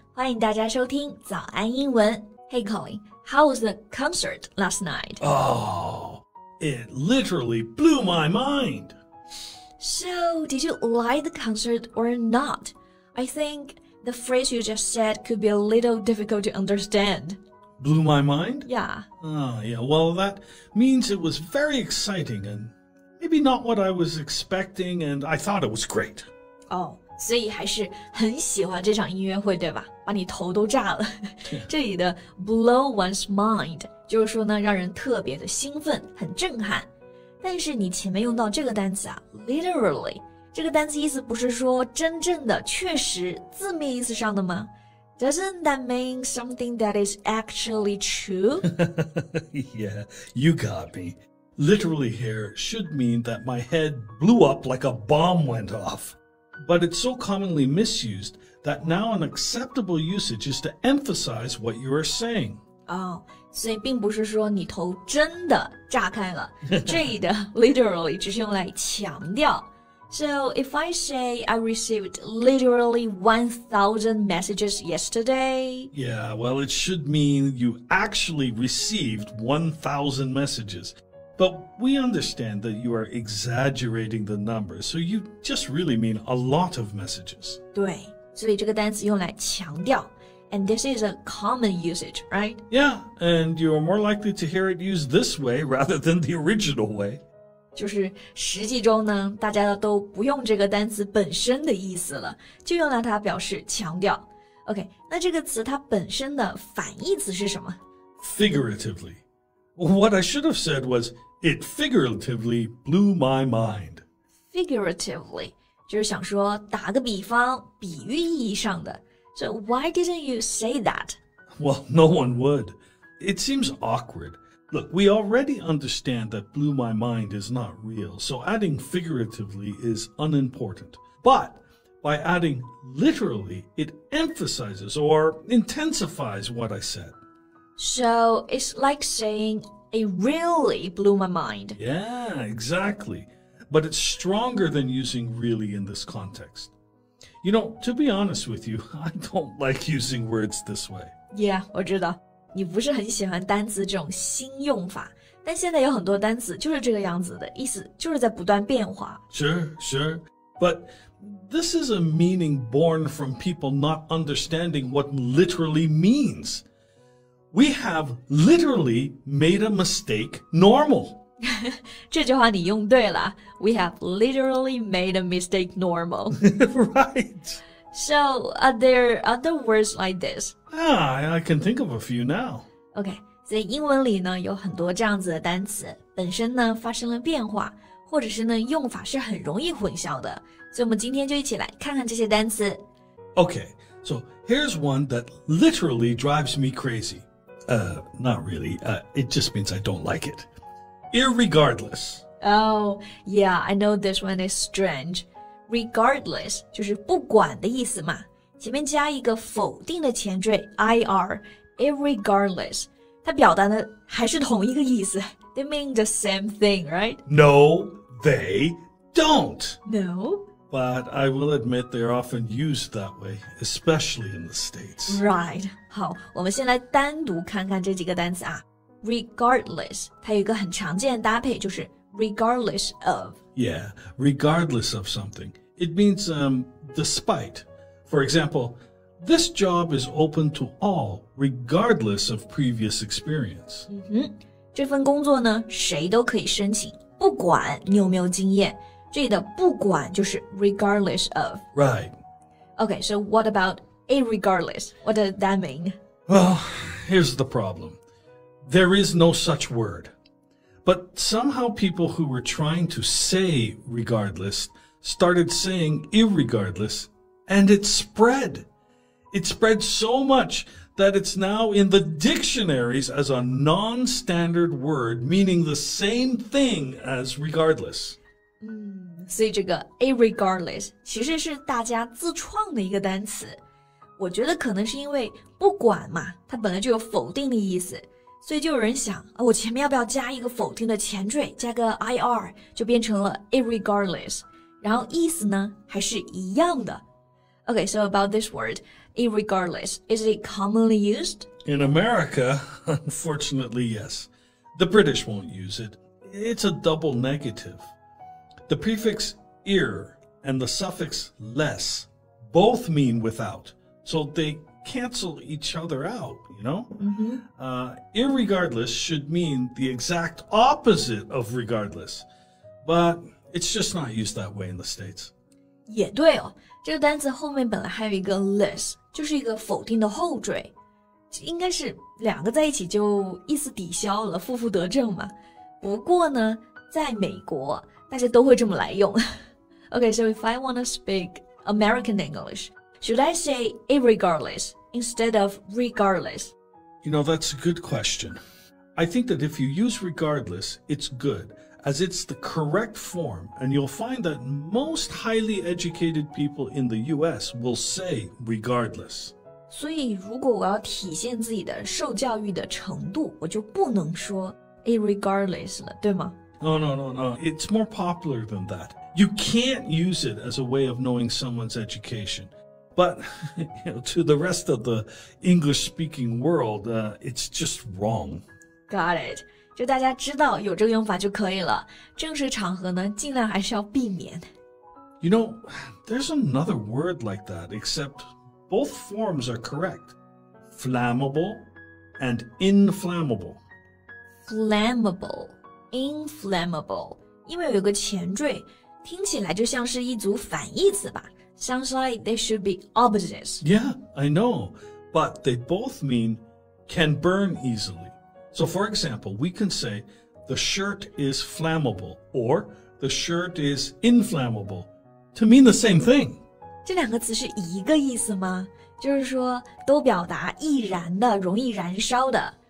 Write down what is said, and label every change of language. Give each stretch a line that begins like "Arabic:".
Chinese: 欢迎大家收听早安英文。
English: Hey, Colin, how was the concert last night? Oh, it literally blew my mind. So, did you like the concert or not? I think the phrase you just said could be a little difficult to understand. Blew my mind? Yeah. Oh, yeah. Well, that means it was very exciting and maybe not what I was expecting, and I thought it was great.
Chinese: 所以还是很喜欢这场音乐会，对吧？把你头都炸了。这里的
English: blow one's mind
Chinese: 就是说呢，让人特别的兴奋，很震撼。但是你前面用到这个单词啊 literally 这个单词意思不是说真正的确实字面意思上的吗？
English: Doesn't that mean something that is actually true? Yeah, you got me. Literally here should mean that my head blew up like a bomb went off. But it's so commonly misused that now an acceptable usage is to emphasize what you are saying.
Chinese: 所以并不是说你头真的炸开了。这里的 literally 只是用来强调。
English: So if I say I received literally 1,000 messages yesterday. Yeah, well, it should mean you actually received 1,000 messages. But we understand that you are exaggerating the numbers, so you just really mean a lot of messages.
Chinese: 对，所以这个单词用来强调。
English: And this is a common usage, right? Yeah, and you're more likely to hear it used this way rather than the original way.
Chinese: 就是实际中呢，大家都不用这个单词本身的意思了，就用来它表示强调。 OK， 那这个词它本身的反义词是什么？
English: Figuratively. What I should have said was, it figuratively blew my mind.
Chinese: Figuratively 就是想说打个比方，比喻意义上的。
English: So why didn't you say that? Well, no one would. It seems awkward. Look, we already understand that blew my mind is not real, so adding figuratively is unimportant. But by adding literally, it emphasizes or intensifies what I said. So it's like saying, it really blew my mind. Yeah, exactly. But it's stronger than using really in this context. You know, to be honest with you, I don't like using words this way.
Chinese: Yeah, 我知道你不是很喜欢单词这种新用法，但现在有很多单词就是这个样子的，意思就是在不断变化。
English: Sure. But this is a meaning born from people not understanding what literally means. We have literally made a mistake normal.
Chinese: 这句话你用对了。
English: We have literally made a mistake normal. Right. So, are there other words like this? I can think of a few now.
Chinese: OK, 所以英文里呢有很多这样子的单词，本身呢发生了变化，或者是呢用法是很容易混淆的。所以我们今天就一起来看看这些单词。
English: Okay, so here's one that literally drives me crazy. Not really. It just means I don't like it. Irregardless. Oh, yeah, I know this one is strange.
Chinese: Regardless 就是不管的意思嘛，前面加一个否定的前缀 ir, irregardless 它表达的还是同一个意思。
English: They mean the same thing, right? No, they don't. No? But I will admit they're often used that way, especially in the States. Right.
Chinese: 好，我们先来单独看看这几个单词啊。Regardless 它有一个很常见的搭配，就是 regardless of.
English: Yeah, regardless of something. It means despite. For example, this job is open to all, regardless of previous experience.
Chinese: 这份工作呢，谁都可以申请，不管你有没有经验。这里的不管就是 regardless of.
English: Right. Okay, so what about irregardless? What does that mean? Well, here's the problem. There is no such word. But somehow people who were trying to say regardless started saying irregardless, and it spread. It spread so much that it's now in the dictionaries as a non-standard word meaning the same thing as regardless.
Chinese: 所以这个 irregardless 其实是大家自创的一个单词。我觉得可能是因为不管嘛，它本来就有否定的意思，所以就有人想我前面要不要加一个否定的前缀，加个 ir， 就变成了 irregardless， 然后意思呢还是一样的。
English: Okay, so about this word, irregardless, is it commonly used? In America, unfortunately, yes. The British won't use it. It's a double negative. The prefix ir and the suffix less both mean without, so they cancel each other out, you know? Irregardless should mean the exact opposite of regardless, but it's just not used that way in the States.
Chinese: 也对哦，这个单词后面本来还有一个 less， 就是一个否定的后缀，应该是两个在一起就意思抵消了，负负得正嘛。不过呢，在美国大家都会这么来用。
English: Okay, so if I want to speak American English, should I say irregardless instead of regardless? You know, that's a good question. I think that if you use regardless, it's good, as it's the correct form, and you'll find that most highly educated people in the US will say regardless.
Chinese: 所以如果我要体现自己的受教育的程度，我就不能说 irregardless 了，对吗？
English: No. It's more popular than that. You can't use it as a way of knowing someone's education. But to the rest of the English-speaking world, it's just wrong. Got it.
Chinese: 就大家知道有这个用法就可以了。正式场合呢，尽量还是要避免。
English: You know, there's another word like that, except both forms are correct. Flammable and inflammable. Flammable, inflammable.
Chinese: 因为有个前缀，听起来就像是一组反义词吧。
English: Sounds like they should be opposites. Yeah, I know. But they both mean can burn easily. So for example, we can say the shirt is flammable or the shirt is inflammable to mean the same thing.
Chinese: 这两个词是一个意思吗？就是说都表达易燃的、容易燃烧的。